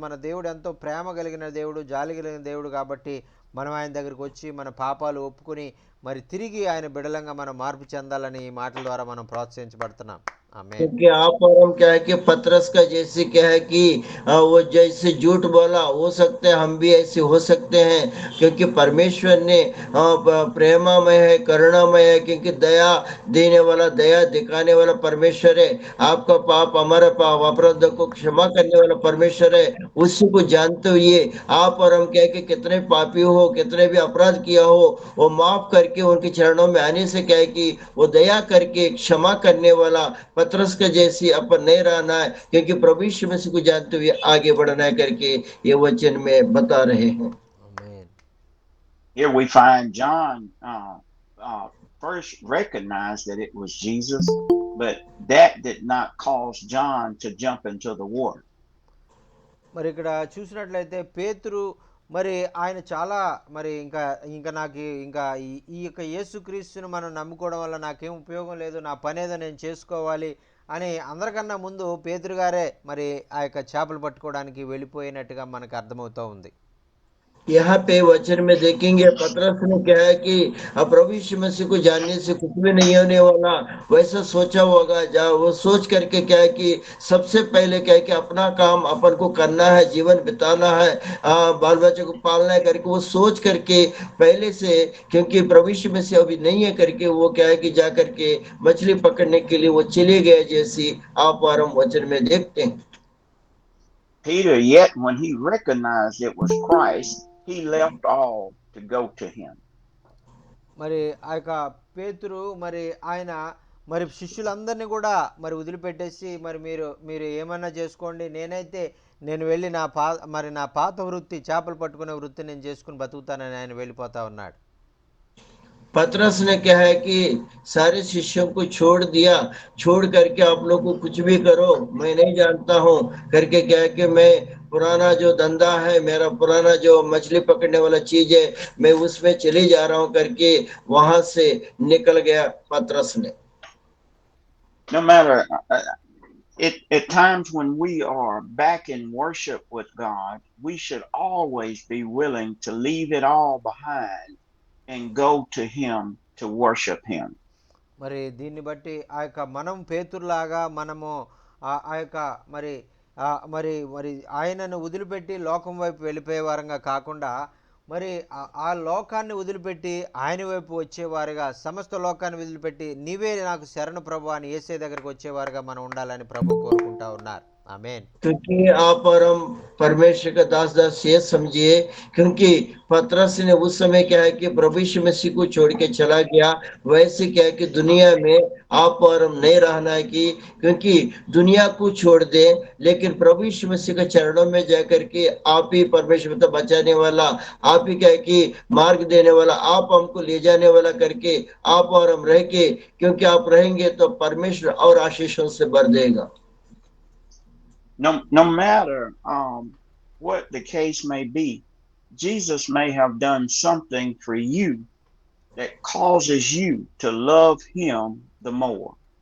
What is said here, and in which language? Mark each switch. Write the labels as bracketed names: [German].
[Telugu] మన దేవుడు ఎంతో ప్రేమ కలిగిన దేవుడు, జాలి కలిగిన దేవుడు కాబట్టి మనం ఆయన దగ్గరికి వచ్చి మన పాపాలు ఒప్పుకొని మరి తిరిగి ఆయన బిడలంగా మనం మార్పు చెందాలని ఈ మాటల ద్వారా మనం ప్రోత్సహించబడుతున్నాం. [Hindi] क्योंकि आप और हम क्या है कि पतरस का जैसे क्या है कि वो जैसे झूठ बोला, हो सकते हैं हम भी ऐसे हो सकते हैं, क्योंकि परमेश्वर ने प्रेमामय है, करुणामय है, क्योंकि दया देने वाला, दया दिखाने वाला परमेश्वर है। आपका पाप हमारा पाप अपराध को क्षमा करने वाला परमेश्वर है। उसी को जानते हुए आप और हम क्या है कि कितने पापी हो, कितने भी अपराध किया हो, वो माफ कर करके उनके चरणों में आने से क्या है कि वो दया करके क्षमा करने वाला पतरस का जैसी अपन नहीं रहना है, क्योंकि प्रभु यीशु मसीह को जानते हुए आगे बढ़ना है करके ये वचन में बता रहे हैं। [Telugu] ఆమేన్. [English] Here we find John first recognized that it was Jesus, but that did not cause John to jump into the water. [Telugu] మరి ఇక్కడ చూసినట్లయితే పేతురు మరి ఆయన చాలా మరి ఇంకా ఇంకా నాకు ఇంకా ఈ యొక్క యేసుక్రీస్తుని మనం నమ్ముకోవడం వల్ల నాకేం ఉపయోగం లేదు, నా పని ఏదో నేను చేసుకోవాలి అని అందరికన్నా ముందు పేతురు గారే మరి ఆ యొక్క చేపలు పట్టుకోవడానికి వెళ్ళిపోయినట్టుగా మనకు అర్థమవుతూ ఉంది. [Hindi] यहाँ पे वचन में देखेंगे पतरस ने क्या है कि अब प्रभु यीशु मसीह को जानने से कुछ भी नहीं होने वाला वैसा सोचा होगा, जा वो सोच करके क्या है कि सबसे पहले क्या है कि अपना काम अपन को करना है, जीवन बिताना है, बाल बच्चे को पालना है करके वो सोच करके पहले से, क्योंकि प्रभु यीशु मसीह अभी नहीं है करके वो क्या है कि जा करके मछली पकड़ने के लिए वो चले गए, जैसी आप और हम वचन में देखते हैं। [English] Peter, yet when he recognized it was Christ, he left all to go to him. [Telugu] మరి ఆ యొక్క పేతురు మరి ఆయన మరి శిష్యులందరినీ కూడా మరి వదిలిపెట్టేసి మరి మీరు ఏమన్నా చేసుకోండి, నేను వెళ్ళి నా పాత వృత్తి చేపలు పట్టుకునే వృత్తి నేను చేసుకుని బతుకుతానని ఆయన వెళ్ళిపోతా ఉన్నాడు. [Hindi] पतरस ने क्या है कि सारे शिष्यों को छोड़ दिया, छोड़ करके आप लोग को कुछ भी करो मैं नहीं जानता हूँ करके क्या है कि मैं पुराना जो धंधा है, मेरा पुराना जो मछली पकड़ने वाला चीज है, मैं उसमें चले जा रहा हूँ करके वहां से निकल गया पतरस ने। [English] No matter at times when we are back in worship with God, we should always be willing to leave it all behind and go to him to worship him. [Telugu] మరి దీన్ని బట్టి ఆ యొక్క మనం పేతురులాగా మనము ఆ యొక్క మరి మరి మరి ఆయనను వదిలిపెట్టి లోకం వైపు వెళ్ళిపోయే వారంగా కాకుండా మరి ఆ లోకాన్ని వదిలిపెట్టి ఆయన వైపు వచ్చేవారుగా, సమస్త లోకాన్ని వదిలిపెట్టి నీవే నాకు శరణు ప్రభు అని యేసే దగ్గరికి వచ్చేవారుగా మనం ఉండాలని ప్రభు కోరుకుంటా ఉన్నారు. [Hindi] आमेन। क्योंकि आप और हम परमेश्वर का दास ये समझिए, क्योंकि पतरस ने उस समय क्या है कि प्रभु यीशु मसीह को छोड़ के चला गया, वैसे क्या है कि दुनिया में आप और हम नहीं रहना है कि क्योंकि दुनिया को छोड़ दे, लेकिन प्रभु यीशु मसीह के चरणों में जाकर के आप ही परमेश्वर मतलब बचाने वाला, आप ही क्या है कि मार्ग देने वाला, आप हमको ले जाने वाला करके आप और हम रह के, क्योंकि आप रहेंगे तो परमेश्वर और आशीषों से भर देगा। [English] No matter what the case may be, Jesus may have done something for you that causes you to love him the more.